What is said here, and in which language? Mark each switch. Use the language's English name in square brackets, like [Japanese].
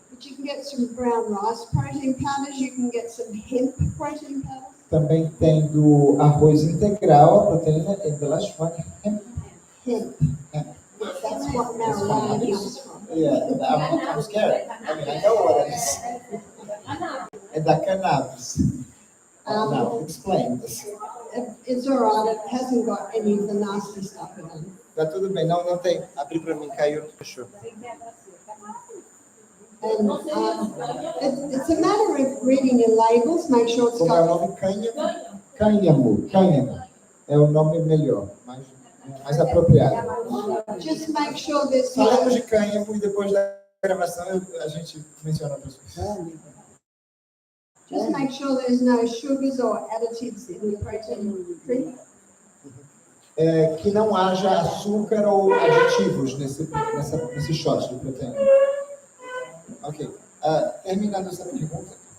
[English] But you can get some brown rice protein powders, you can get some hemp protein powders. [Portuguese] Também tem do arroz integral, a proteína, [English] and the last one, hemp. Hemp. Hemp. That's what marijuana comes from. Yeah, I'm scared. I mean, I know what it is. [Portuguese] É da cannabis. [English] Now, explain this. It's all right, it hasn't got any of the nasty stuff in it. [Portuguese] Tá tudo bem, não tem. Abri para mim, caiu, não fechou. [English] And it's a matter of reading your labels, make sure it's [Portuguese] Como é o [English] got... [Portuguese] nome? Cânhamo. É o nome melhor, mais apropriado. [English] Just make sure there's [Portuguese] Falamos [English] no... [Portuguese] de cânhamo e depois da gravação a gente menciona para as pessoas. [English] Just make sure there's no sugars or additives in the protein drink. [Portuguese] Que não haja açúcar ou aditivos nesse shot de proteína. Ok. Terminando essa pergunta.